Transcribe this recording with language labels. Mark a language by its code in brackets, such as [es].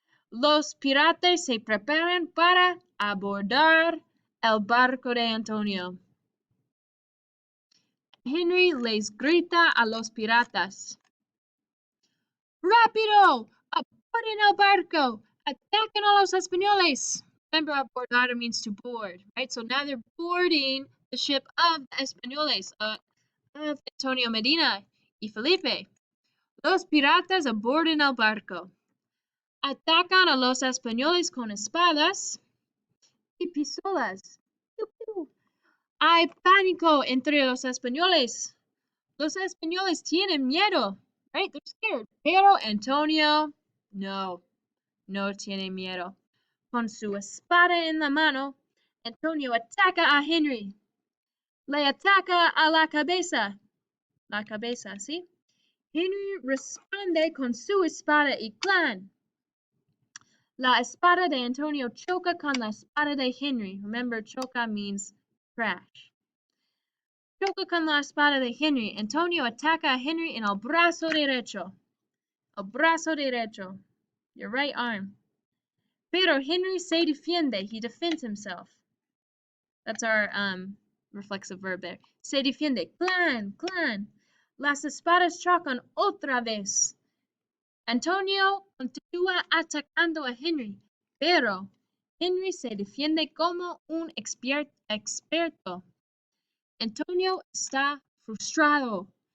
[es] Los piratas se preparan para abordar el barco de Antonio. Henry les grita a los piratas: ¡Rápido! ¡Aborden el barco! ¡Ataquen a los españoles! [en] Remember, abordar means to board, right? So now they're boarding the ship of the españoles, of Antonio Medina y Felipe. [es] Los piratas aborden el barco. Atacan a los españoles con espadas y pistolas. ¡Piu, piu! Hay pánico entre los españoles. Los españoles tienen miedo, right? [en] They're scared. [es] Pero Antonio, no tiene miedo. Con su espada en la mano, Antonio ataca a Henry. Le ataca a la cabeza. La cabeza, ¿sí? Henry responde con su espada y ¡clan! La espada de Antonio choca con la espada de Henry. [en] Remember, choca means crash. [es] Choca con la espada de Henry. Antonio ataca a Henry en el brazo derecho. El brazo derecho. [en] Your right arm. [es] Pero Henry se defiende. [en] He defends himself. That's our reflexive verb there. [es] Se defiende. ¡Clan! ¡Clan! Las espadas chocan otra vez. Antonio continúa atacando a Henry, pero Henry se defiende como un experto. Antonio está frustrado.